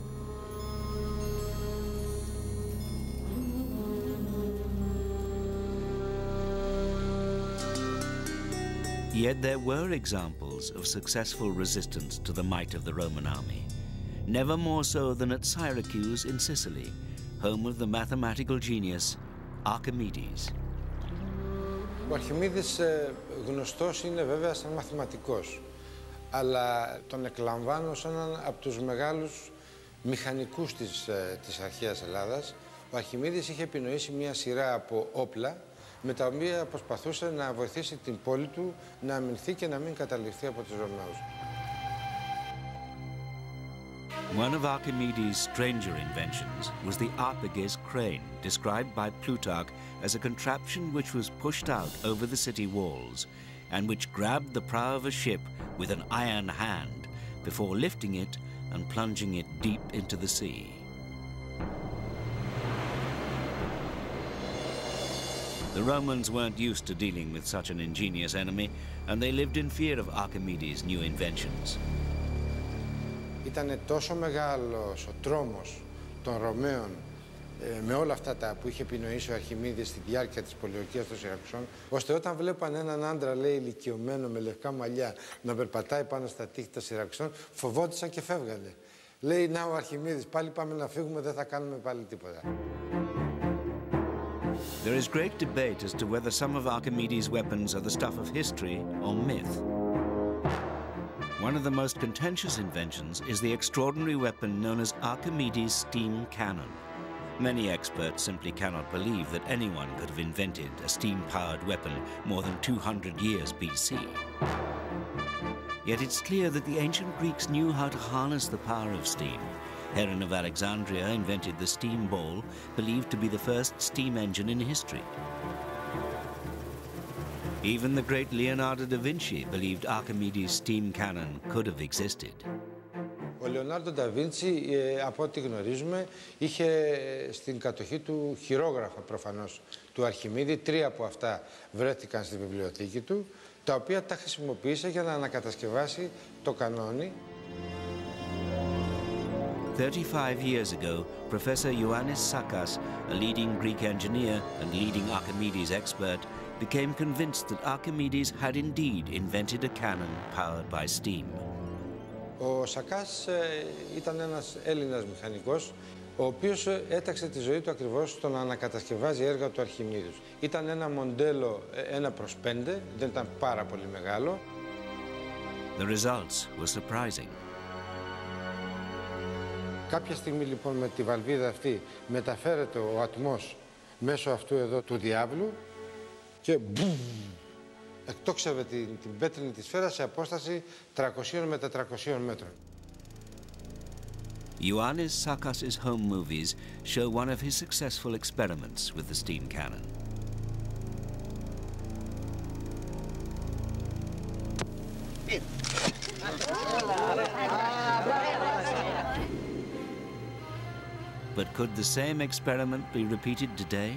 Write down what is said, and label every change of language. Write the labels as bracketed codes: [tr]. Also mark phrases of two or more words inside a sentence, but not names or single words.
[en] Yet there were examples of successful resistance to the might of the Roman army, never more so than at Syracuse in Sicily, home of the mathematical genius Archimedes. [el] Ο Αρχιμίδης γνωστός είναι βέβαια σαν μαθηματικός, αλλά τον εκλαμβάνω σαν έναν από τους μεγάλους μηχανικούς της αρχαίας Ελλάδας. Ο Αρχιμίδης είχε επινοήσει μια σειρά από όπλα με τα οποία προσπαθούσε να βοηθήσει την πόλη του να αμυνθεί και να μην καταληφθεί από τους Ρωμαίους. [en] One of Archimedes' stranger inventions was the Arpages crane, described by Plutarch as a contraption which was pushed out over the city walls and which grabbed the prow of a ship with an iron hand before lifting it and plunging it deep into the sea. The Romans weren't used to dealing with such an ingenious enemy, and they lived in fear of Archimedes' new inventions. [el] Ήταν τόσο μεγάλος ο τρόμος των Ρωμαίων με όλα αυτά τα που είχε επινοήσει ο Αρχιμίδης στη διάρκεια της πολιορκίας των Σιρακουσών, ώστε όταν βλέπαν έναν άντρα, λέει, ηλικιωμένο με λευκά μαλλιά να περπατάει πάνω στα τείχη των Σιρακουσών, φοβόντουσαν και φεύγανε. Λέει, να ο Αρχιμίδης, πάλι πάμε να φύγουμε, δεν θα κάνουμε πάλι τίποτα. [en] There is great debate as to whether some of Archimedes' weapons are the stuff of history or myth. One of the most contentious inventions is the extraordinary weapon known as Archimedes' steam cannon. Many experts simply cannot believe that anyone could have invented a steam-powered weapon more than 200 years BC. Yet it's clear that the ancient Greeks knew how to harness the power of steam. Heron of Alexandria invented the steam ball, believed to be the first steam engine in history. Even the great Leonardo da Vinci believed Archimedes' steam cannon could have existed. [el] Ο Λεωνάρντο ντα Βίντσι, από ό,τι γνωρίζουμε, είχε στην κατοχή του χειρόγραφα προφανώς του Αρχιμίδη. 3 από αυτά βρέθηκαν στη βιβλιοθήκη του, τα οποία τα χρησιμοποίησε για να ανακατασκευάσει το κανόνι. [en] 35 years ago, Professor Ioannis Sakas, a leading Greek engineer and leading Archimedes expert, became convinced that Archimedes had indeed invented a cannon powered by steam. [el] Ο Σακάς ήταν ένας Έλληνας μηχανικός, ο οποίος έταξε τη ζωή του ακριβώς στο να ανακατασκευάζει έργα του Αρχιμίδους. Ήταν ένα μοντέλο 1/5, δεν ήταν πάρα πολύ μεγάλο. [en] The results were surprising. [el] Κάποια στιγμή λοιπόν με τη βαλβίδα αυτή μεταφέρεται ο ατμός μέσω αυτού εδώ του διάβλου και μπουμ, εκτόξευε την πέτρινη τη σφαίρα σε απόσταση 300 με 400 μέτρων. [en] Ioannis Sakas's home movies show one of his successful experiments with the steam cannon. But could the same experiment be repeated today?